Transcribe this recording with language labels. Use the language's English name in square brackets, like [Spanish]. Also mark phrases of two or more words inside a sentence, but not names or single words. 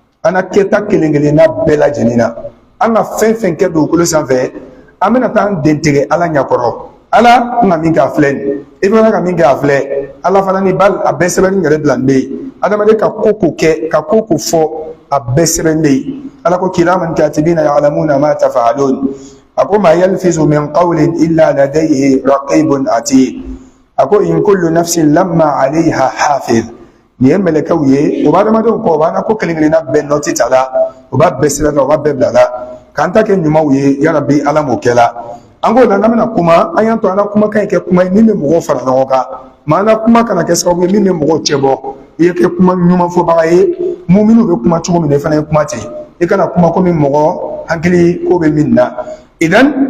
[Bambara] ka kɛta kelen kelen na bɛɛ lajɛlen na an ka fɛn fɛn kɛ dugukolo sanfɛ an bɛna taa an den tigɛ ala ɲɛkɔrɔ ala n ka min kɛ a filɛ nin i bɛ ka min kɛ a filɛ ala fana ni a bɛɛ sɛbɛnni yɛrɛ bila n bɛ yen adamaden ka ko ko kɛ ka ko ko fɔ a bɛɛ sɛbɛn bɛ yen ala ko [Arabic] كراما كاتبين يعلمون ما تفعلون [Bambara] a ko [Arabic] ما يلفظ من قول إلا لديه رقيب عتيد [Bambara] a ko [Arabic] إن كل نفس لما عليها حافظ [Bambara] nin ye mɛlɛkɛw ye o b'a adamadenw kɔ o b'an ka ko kelen kelenna bɛɛ nɔti ta la o b'a bɛɛ sɛbɛn o b'a bɛɛ bila la k'an ta kɛ ɲumanw ye yarabi ala m'o kɛ la an k'o la n'an bɛna kuma an y'an to an ka kumakan in kɛ kuma ye min bɛ mɔgɔw fara ɲɔgɔn kan maa an ka kuma kana kɛ sababu ye min bɛ mɔgɔw cɛ bɔ i ye kɛ kuma ɲuman fɔbaga ye muminiw bɛ kuma cogo min na i fana ye kuma ten i kana kuma komi mɔgɔ hakili ko bɛ min na idan